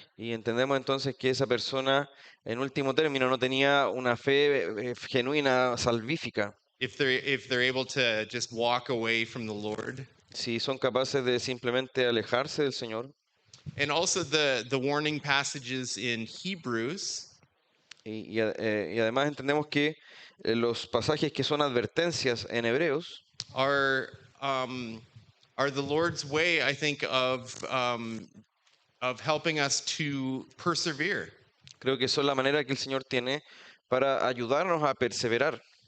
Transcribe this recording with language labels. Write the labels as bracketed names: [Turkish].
[Spanish] Y entendemos entonces que esa persona, en último término, no tenía una fe genuina, salvífica. [English] If they're able to just walk away from the Lord. [Spanish] Si son capaces de simplemente alejarse del Señor. [English] And also the warning passages in Hebrews. [Spanish] Y además entendemos que los pasajes que son advertencias en Hebreos [English] are um, are the Lord's way, I think, of helping us to persevere. [Spanish] creo que son la manera que el Señor tiene para ayudarnos a perseverar.